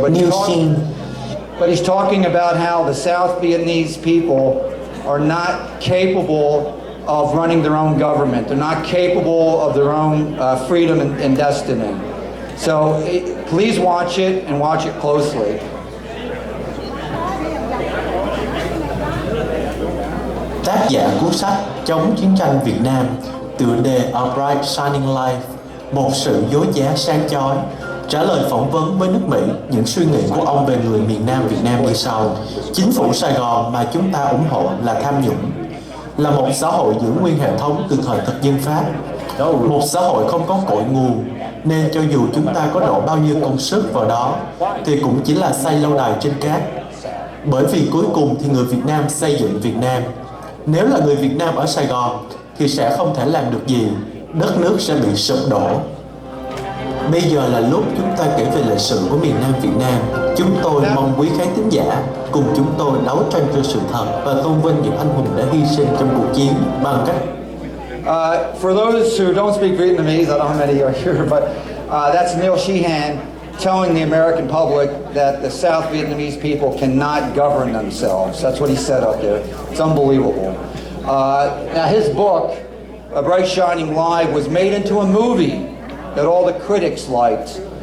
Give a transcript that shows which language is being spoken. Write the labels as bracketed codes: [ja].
[en] But he's talking about how the South Vietnamese people are not capable of running their own government. They're not capable of their own freedom and destiny. So please watch it and watch it closely. [vi] Tác giả cuốn sách Chống chiến tranh Việt Nam, tựa đề A Bright Shining Life, một sự dối giá sáng chói, trả lời phỏng vấn với nước Mỹ. Những suy nghĩ của ông về người miền Nam Việt Nam như sau: chính phủ Sài Gòn mà chúng ta ủng hộ là tham nhũng, là một xã hội giữ nguyên hệ thống từ thời thực dân Pháp, một xã hội không có cội nguồn, nên cho dù chúng ta có đổ bao nhiêu công sức vào đó thì cũng chỉ là xây lâu đài trên cát. Bởi vì cuối cùng thì người Việt Nam xây dựng Việt Nam. Nếu là người Việt Nam ở Sài Gòn thì sẽ không thể làm được gì, đất nước sẽ bị sụp đổ. Bây giờ là lúc chúng ta kể về lịch sử của miền Nam Việt Nam. Chúng tôi mong quý khán thính giả cùng chúng tôi đấu tranh cho sự thật và tôn vinh những anh hùng đã hy sinh trong cuộc chiến bằng cách. [en] For those who don't speak Vietnamese, I don't know how many are here, but that's Neil Sheehan telling the American public that the South Vietnamese people cannot govern themselves. That's what he said up there. It's unbelievable. Now his book, A Bright Shining Light, was made into a movie that all the critics liked.